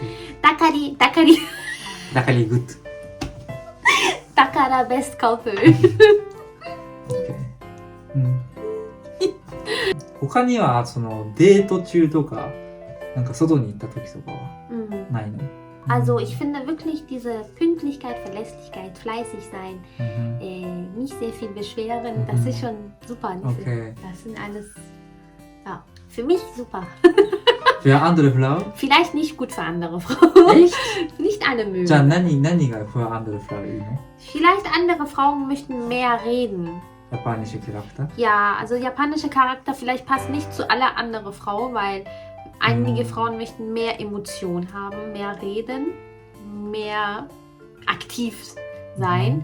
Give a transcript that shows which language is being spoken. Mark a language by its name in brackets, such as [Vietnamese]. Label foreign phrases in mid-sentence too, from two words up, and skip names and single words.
[Japanese] だからグッド。だから [English] best couple. [Japanese] 他にはそのデート中とかなんか外に行った時とかはないの？ [German] Also ich finde wirklich diese Pünktlichkeit, Verlässlichkeit, fleißig sein, nicht sehr viel beschweren, das ist schon super. Okay. Das sind alles, ja, für mich super. Für andere Frauen? Vielleicht nicht gut für andere Frauen. Echt? Nicht alle mögen. [Japanese] じゃあ何が [German] für andere Frauen [Japanese] いいの？ [German] Vielleicht andere Frauen möchten mehr reden. Japanische Charakter? Ja, also japanische Charakter vielleicht passt nicht zu aller andere Frau, weil einige Frauen möchten mehr Emotion haben, mehr reden, mehr aktiv sein.